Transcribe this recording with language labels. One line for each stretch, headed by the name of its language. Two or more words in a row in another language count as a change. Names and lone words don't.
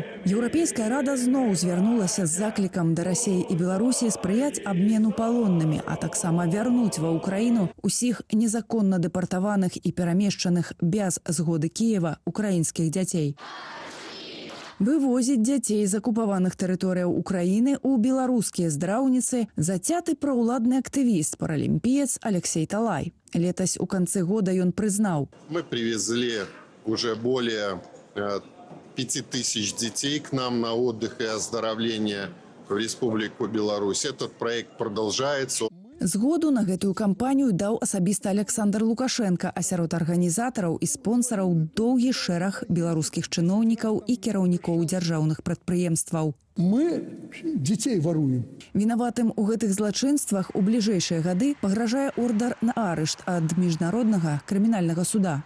Belarusian: Еўрапейская рада зноў звярнулася з заклікам да Расіі і Беларусі спрыяць абмену палоннымі, а таксама вярнуць ва ўкраіну усіх незаконна дэпартаваных і перамешчаных без згоды Кіева украінскіх дзяцей. Вывозіць дзяцей з акупаваных тэрыторыяў Украіны ў беларускія здраўніцы зацяты праўладны актывіст, паралімпіец Алексей Талай. Летась у канцы года ён прызнаў.
Russian: Мы привезли уже более 5000 детей к нам на отдых и оздоровление в Республику Беларусь. Этот проект продолжается.
Belarusian: Згоду на гэтую кампанію даў асабіста Александр Лукашенко, а сярод арганізатараў і спонсараў доўгі шэраг беларускіх чыноўнікаў і кіраўнікоў дзяржаўных прадпрыемстваў.
Russian: Мы детей воруем.
Belarusian: Вінаватым у гэтых злачынствах у бліжэйшыя гады пагражае ордар на арышт ад міжнароднага крымінальнага суда.